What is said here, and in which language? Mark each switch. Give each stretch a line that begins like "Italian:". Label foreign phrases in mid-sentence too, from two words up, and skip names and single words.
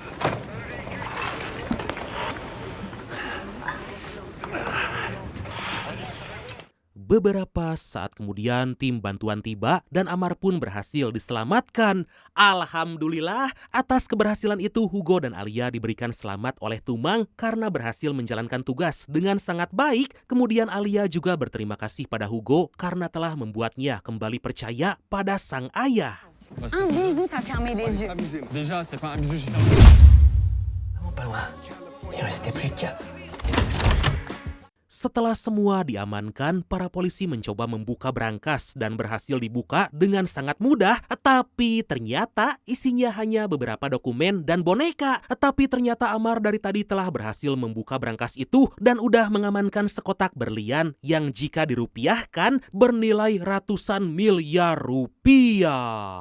Indonesian: Beberapa saat kemudian tim bantuan tiba dan Amar pun berhasil diselamatkan. Alhamdulillah, atas keberhasilan itu Hugo dan Alia diberikan selamat oleh Tumang karena berhasil menjalankan tugas dengan sangat baik. Kemudian Alia juga berterima kasih pada Hugo karena telah membuatnya kembali percaya pada sang ayah.
French: Un bisou, t'as fermé les yeux. Déjà, c'est pas un bisou, j'ai fermé. Pas loin. Il restait plus de 4.
Indonesian: Setelah semua diamankan, para polisi mencoba membuka berangkas dan berhasil dibuka dengan sangat mudah. Tapi ternyata isinya hanya beberapa dokumen dan boneka. Tapi ternyata Amar dari tadi telah berhasil membuka berangkas itu dan udah mengamankan sekotak berlian yang jika dirupiahkan bernilai ratusan miliar rupiah.